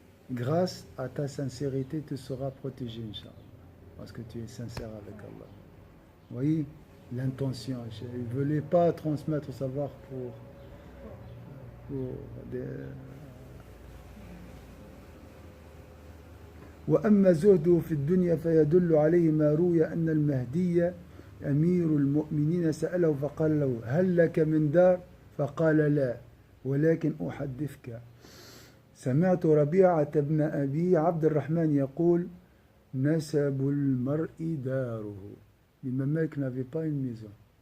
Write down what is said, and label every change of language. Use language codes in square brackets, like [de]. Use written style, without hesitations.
[fr] Grâce à ta sincérité, tu seras protégé, Inch'Allah. Parce que tu es sincère avec Allah. Vous voyez l'intention. Il ne voulait pas transmettre le savoir pour des... [ar] وأما زهده في الدنيا فيدل عليه ما روي أن المهدي أمير المؤمنين سأله فقال له هل لك من دار فقال لا ولكن أحدثك سمعت ربيعة بن أبي عبد الرحمن يقول نسب المرء داره. [fr] L'imam Malik n'avait pas une maison.